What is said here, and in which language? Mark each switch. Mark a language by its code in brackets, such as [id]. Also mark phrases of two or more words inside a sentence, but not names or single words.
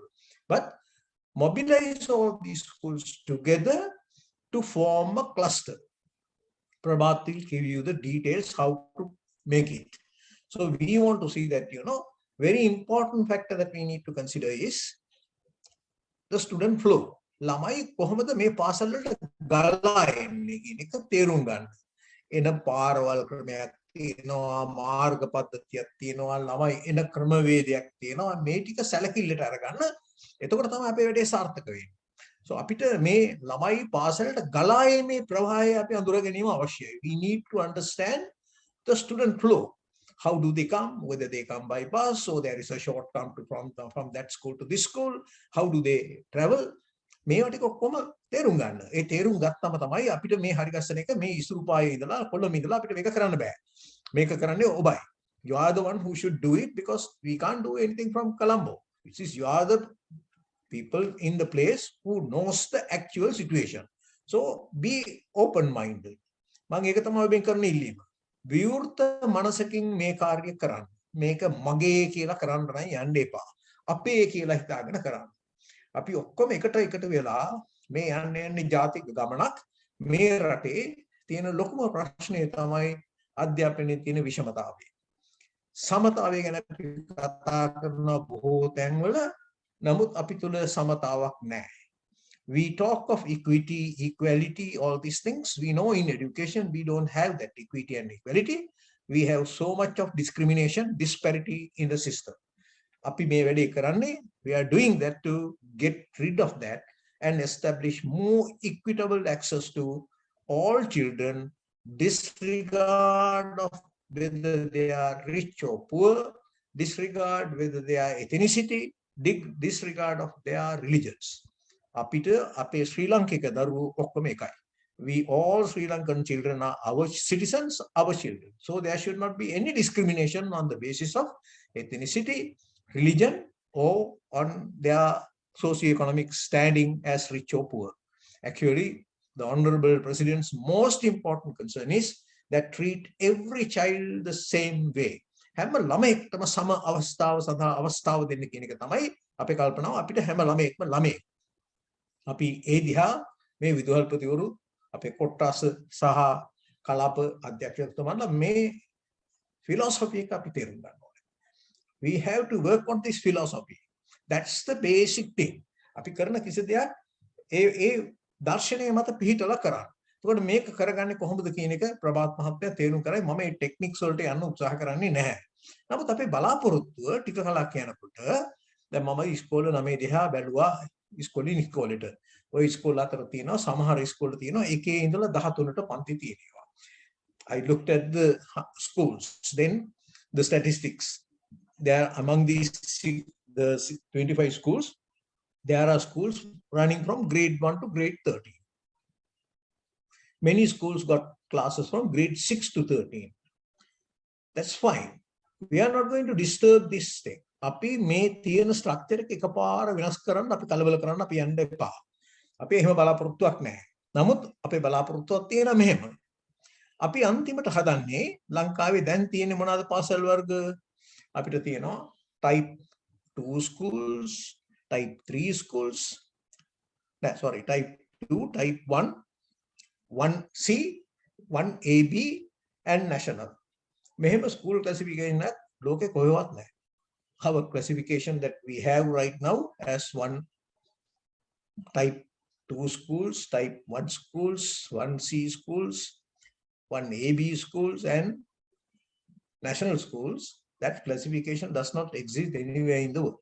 [en] But mobilize all these schools together to form a cluster. Prabhat will give you the details how to make it. So we want to see that, very important factor that we need to consider is the student flow. [si] ළමයි කොහොමද මේ පාසල් වලට ගලා එන්නේ කියන එක තේරුම් ගන්න. එන පාරවල් ක්‍රමයක් තියෙනවා, මාර්ග පද්ධතියක් තියෙනවා, ළමයි එන ක්‍රමවේදයක් තියෙනවා. මේ ටික සැලකිල්ලට අරගන්න. එතකොට තමයි අපේ වැඩේ සාර්ථක වෙන්නේ. So අපිට මේ ළමයි පාසලට ගලා එීමේ ප්‍රවාහය අපි අඳුර ගැනීම අවශ්‍යයි. [en] We need to understand the student flow. How do they come? Whether they come by bus or there is a short term from that school to this school. How do they travel? [si] මේවා ටික ඔක්කොම තේරුම් ගන්න. ඒ තේරුම් ගත්තම තමයි අපිට මේ හරි ගස්සන එක මේ ඉසුරුපායේ ඉඳලා කොළඹ ඉඳලා අපිට මේක කරන්න බෑ. මේක කරන්නේ ඔබයි. [en] You are the one who should do it because we can't do anything from Colombo. It is you are the people in the place who knows the actual situation. So be open minded. [si] මම ඒක තමයි ඔබෙන් කරන ඉල්ලීම. විවෘත මනසකින් මේ කාර්ය කරන්න. මේක මගේ කියලා කරන්න නම් යන්න එපා. අපේ කියලා හිතාගෙන කරන්න. අපි ඔක්කොම එකට වෙලා මේ යන්නේ ජාතික ගමනක්. මේ රටේ තියෙන ලොකුම ප්‍රශ්නේ තමයි අධ්‍යාපනයේ තියෙන විෂමතාවය. සමතාවය ගැන අපි කතා කරන බොහෝ තැන්වල නමුත් අපි තුල සමතාවක් නැහැ. [en] We talk of equity, equality, all these things. We know in education we don't have that equity and equality. We have so much of discrimination, disparity in the system. [si] අපි මේ වැඩේ කරන්නේ, [en] we are doing that to get rid of that and establish more equitable access to all children, disregard of whether they are rich or poor, disregard whether they are ethnicity, disregard of their religions. [si] අපිට අපේ ශ්‍රී ලාංකික දරුවෝ ඔක්කොම එකයි. [en] We all Sri Lankan children are our citizens, our children. So there should not be any discrimination on the basis of ethnicity, religion, or on their socio-economic standing as rich or poor. Actually, the Honorable President's most important concern is that treat every child the same way. [si] හැම ළමයෙක්ටම සම අවස්ථාව සඳහා අවස්ථාව දෙන්න කියන එක තමයි අපේ කල්පනාව. අපිට හැම ළමයෙක්ම ළමයෙක්. අපි ඒ දිහා මේ විදුහල්පතිවරු අපේ කොට්ටාස සහ කලාප අධ්‍යක්ෂකතුමාලා මේ philosophy එක අපි තේරුම් ගන්න ඕනේ. [en] We have to work on this philosophy. That's the basic thing. [si] අපි කරන කිසි දෙයක් ඒ දර්ශනය මත පිහිටලා කරන්න. එතකොට මේක කරගන්නේ කොහොමද කියන එක ප්‍රභාත් මහත්තයා තේරුම් කරයි. මම මේ ටෙක්නික්ස් වලට යන්න උත්සාහ කරන්නේ නැහැ. නමුත් අපේ බලාපොරොත්තුව ටික කලක් යනකොට දැන් මම ඉස්කෝලේ 9 දිහා බැලුවා ඉස්කෝලේ ඉස්කෝලේට. ඔය ඉස්කෝල අතර තියෙනවා සමහර ඉස්කෝල තියෙනවා 1 ඉඳලා 13ට පන්ති තියෙනවා. [en] I looked at the schools, then the statistics. There among these the 25 schools, there are schools running from grade 1 to grade 13. Many schools got classes from grade 6 to 13. That's fine. We are not going to disturb this thing. [si] අපි මේ තියෙන ස්ට්‍රක්චර් එක එකපාර වෙනස් කරන්න අපි කලබල කරන්න අපි යන්න එපා. අපි එහෙම බලාපොරොත්තුවක් නැහැ. නමුත් අපේ බලාපොරොත්තුවක් තියෙන මෙහෙම. අපි අන්තිමට හදන්නේ ලංකාවේ දැන් තියෙන මොනවාද පාසල් වර්ග? අපිට තියෙනවා [en] type 2 schools, type 3 schools. Type 2, type 1, 1C, 1AB and national. [si] මෙහෙම [en] school classification [si] එකක් ලෝකේ කොහෙවත් නැහැ. [en] Our classification that we have right now as one type 2 schools, type 1 schools, 1C schools, 1AB schools and national schools, that classification does not exist anywhere in the world.